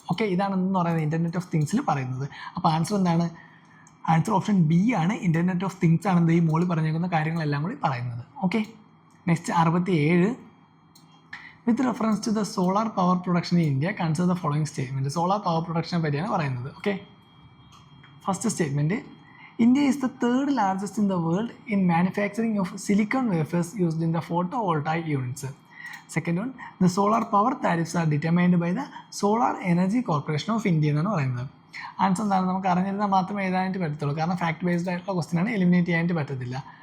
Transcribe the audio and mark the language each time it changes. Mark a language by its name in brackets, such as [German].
[Malayalam] Okay, ഇതാണ് എന്ന് പറയുന്നത് ഇൻ്റർനെറ്റ് ഓഫ് തിങ്സിൽ പറയുന്നത്. അപ്പോൾ ആൻസർ എന്താണ്? ആൻസർ ഓപ്ഷൻ ബി ആണ്, ഇൻ്റർനെറ്റ് ഓഫ് തിങ്സ് ആണ് ഈ മോളിൽ പറഞ്ഞേക്കുന്ന കാര്യങ്ങളെല്ലാം കൂടി പറയുന്നത്. [English] Okay, next 67. With reference to the solar power production in India consider the following statement. [Malayalam] Solar power പ്രൊഡക്ഷനെ പറ്റിയാണ് പറയുന്നത്. [English] Okay, first statement, India is the third largest in the world in manufacturing of silicon wafers used in the photovoltaic units. Second one, the solar power tariffs are determined by the Solar Energy Corporation of India [Malayalam] എന്നാണ് പറയുന്നത്. Answer എന്താണ്? നമുക്ക് അറിഞ്ഞിരുന്നാൽ മാത്രമേ എഴുതാനായിട്ട് പറ്റത്തുള്ളൂ, കാരണം fact based ആയിട്ടുള്ള question ആണ്, എലിമിനേറ്റ് ചെയ്യാനായിട്ട് പറ്റത്തില്ല.